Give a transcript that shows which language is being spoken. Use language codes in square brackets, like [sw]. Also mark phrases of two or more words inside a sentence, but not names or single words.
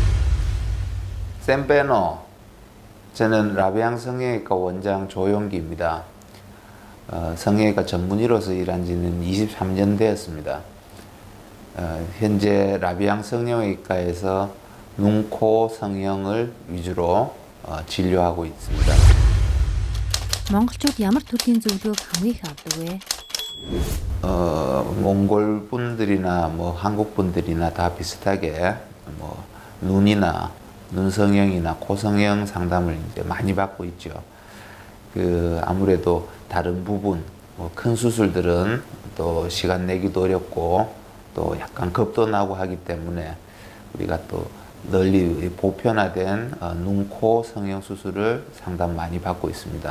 [ko] 샘페노, 저는 라비앙 성형외과 원장 조용기입니다. 성형외과 전문의로서 일한 지는 23년 되었습니다. 현재 라비앙 성형외과에서 눈, 코 성형을 위주로 진료하고 있습니다. [mn] монголчууд ямар төрлийн зөвлөгөөг хамгийн их авдаг вэ? [ko] 몽골 분들이나 뭐 한국 분들이나 다 비슷하게 뭐 눈이나 눈 성형이나 코 성형 상담을 이제 많이 받고 있죠. 아무래도 다른 부분, 뭐 큰 수술들은 또 시간 내기도 어렵고 또 약간 겁도 나고 하기 때문에 우리가 또 널리 보편화된 눈, 코 성형 수술을 상담 많이 받고 있습니다.